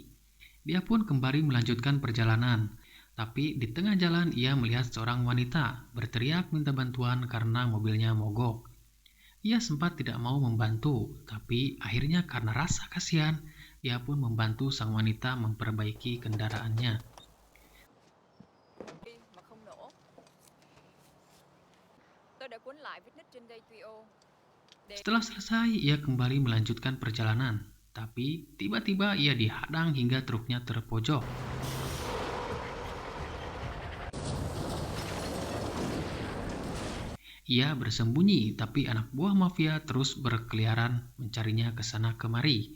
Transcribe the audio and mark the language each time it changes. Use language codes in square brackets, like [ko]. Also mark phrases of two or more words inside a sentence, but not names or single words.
[id] Dia pun kembali melanjutkan perjalanan, tapi di tengah jalan ia melihat seorang wanita berteriak minta bantuan karena mobilnya mogok. Ia sempat tidak mau membantu, tapi akhirnya karena rasa kasihan, ia pun membantu sang wanita memperbaiki kendaraannya. [vi] Mà không nổ. Tôi đã cuốn lại vết nứt trên dây tuyô. [id] Setelah selesai, ia kembali melanjutkan perjalanan, tapi tiba-tiba ia dihadang hingga truknya terpojok. Ia bersembunyi, tapi anak buah mafia terus berkeliaran mencarinya ke sana kemari.